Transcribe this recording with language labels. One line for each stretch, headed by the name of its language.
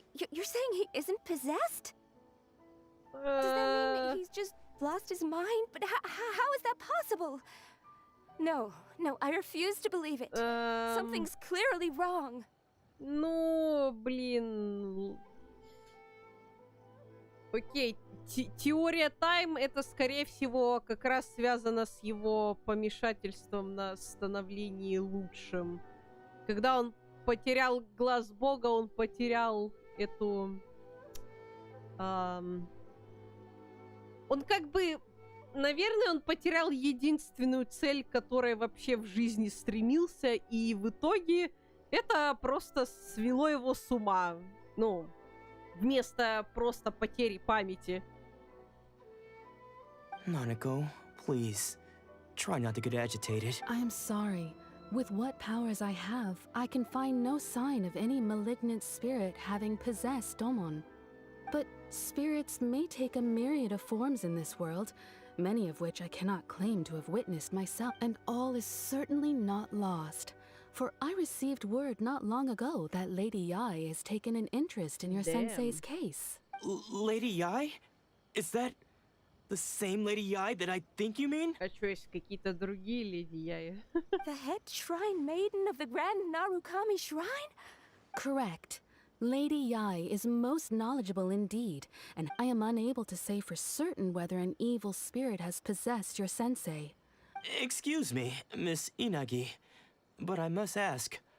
English: You're saying he isn't possessed? Does that mean he's just lost his mind? But how is that possible? No, I refuse to believe it. Something's clearly wrong.
Russian: Ну, блин. Окей, теория тайм это, скорее всего, как раз связано с его помешательством на становлении лучшим. Когда он потерял глаз бога, он потерял эту... Он как бы... Наверное, он потерял единственную цель, к которой вообще в жизни стремился, и в итоге это просто свело его с ума. Ну, вместо просто потери памяти.
English: Nanako, please, try not to get agitated. I am sorry. With what powers I have, I can find no sign of any malignant spirit having possessed Domon. But spirits may take a myriad of forms in this world, many of which I cannot claim to have witnessed myself, and all is certainly not lost. For I received word not long ago that Lady Yai has taken an interest in your sensei's case. Lady Yai? Is that the same Lady Yai that I think you mean?
Russian: А что, есть какие-то другие леди Яи?
English: The head shrine maiden of the Grand Narukami Shrine? Correct. Lady Yai is most knowledgeable indeed, and I am unable to say for certain whether an evil spirit has possessed your sensei. Excuse me, Miss Inagi, but I must ask.